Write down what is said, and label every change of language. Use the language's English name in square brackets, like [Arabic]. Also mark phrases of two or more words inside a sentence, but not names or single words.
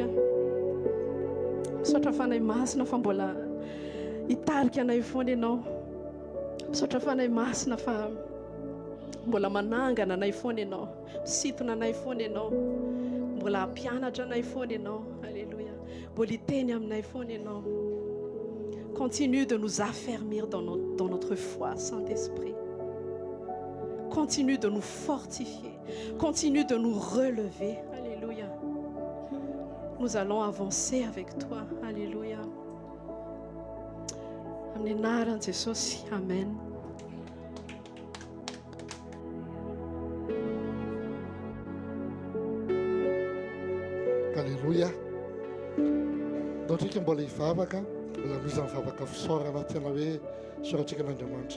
[Malagasy] Misaotra fanay masina fa mbola hitarika anay foana ianao. Misaotra fanay masina fa mbola manangana anay foana ianao. Misintona anay foana ianao. Mbola hampianatra anay foana ianao. Alléluia. Mbola hiteny aminay foana ianao. [French] Continue de nous affermir dans notre foi, Saint-Esprit. Continue de nous fortifier. Continue de nous relever. Alléluia. Nous allons avancer avec toi. Alléluia. [Malagasy] Amenaran Jesosy. Amen. Alléluia. Daotrika mbola hivavaka. Mbola misy mivavaka fisaorana tena hoe soratsika n'Andriamanitra.